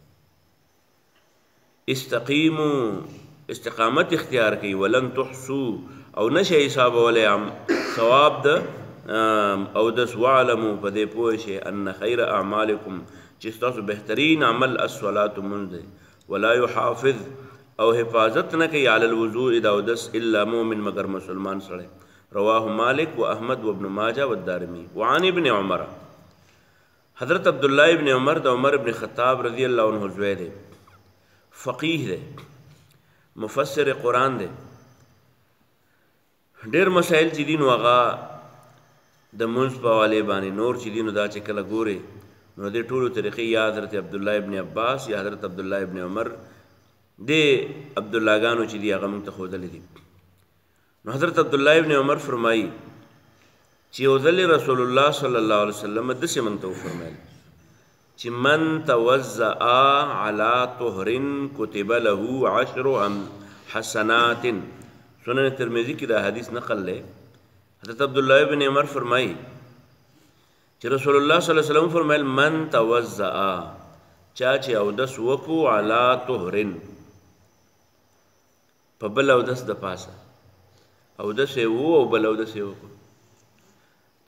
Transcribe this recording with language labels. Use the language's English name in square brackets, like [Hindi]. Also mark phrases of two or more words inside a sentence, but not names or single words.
[Pashto] استقیموا، استقامت اختیار کړئ، [Arabic] ولن تحصوا، [Pashto] او نشئ حسابولی ثواب د اودس، واعلموا په دې پوه شئ [Arabic] ان خیر اعمالکم [Pashto] چې ستاسو بهترین عمل الصلاة منځ دی، [Arabic] ولا یحافظ، [Pashto] او حفاظت نه کوي [Arabic] علی الوضوء [Pashto] د اودس [Arabic] الا مؤمن [Pashto] مگر مسلمان سره. [Arabic] رواه مالک و احمد و ابن ماجه و الدارمی. وعن ابن عمر، [Pashto] حضرت عبدالله ابن عمر د عمر ابن خطاب [Arabic] رضی الله عنه [Pashto] زوی دی، فقیه دی، مفسر قرآن دی، ډیر مسائل چې دي نو هغه د منځ په حوالې باندې نور چې دي نو دا چې کله ګورې نو دې ټولو طریقې یا حضرت عبدالله ابن عباس یا حضرت عبدالله ابن عمر دې عبداللهګانو چې دي هغه موږ ته ښودلي دي. نو حضرت عبدالله ابن عمر فرمایي چې یو ځل رسول الله [Arabic] صلی الله علیه وسلم [Pashto] داسې موږ ته وفرمیل چې [Arabic] من توضأ علی طهر کتب له 10 حسنات. [Pashto] سنن ترمذی کې دا حدیث نقل دی. حضرت عبداللہ ابن عمر فرمائی چې رسول الله [Arabic] صلی الله علیه وسلم [Pashto] فرمایل [Arabic] من توضأ، [Pashto] چا چې اودس وکړو [Arabic] علی طهر، [Pashto] په بل اودس د پاسه اودس یې وو او بل اودس یې وکړو.